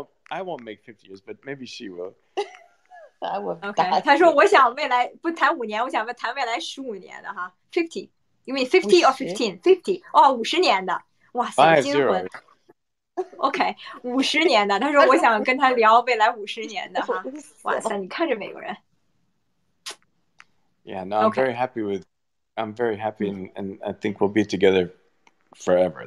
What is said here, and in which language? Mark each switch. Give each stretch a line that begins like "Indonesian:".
English: I won't make 50 years, but maybe she will. Okay.
Chinese: 他说我想未来不谈5年，我想谈未来15年的哈。
English: 50. You mean 50 or 15? 50.
Chinese: 哦，50年的。哇塞，结婚。 OK， 50年的。他说我想跟他聊未来50年的哈。哇塞，你看这美国人。
English: Yeah, no, I'm very happy and I think we'll be together forever.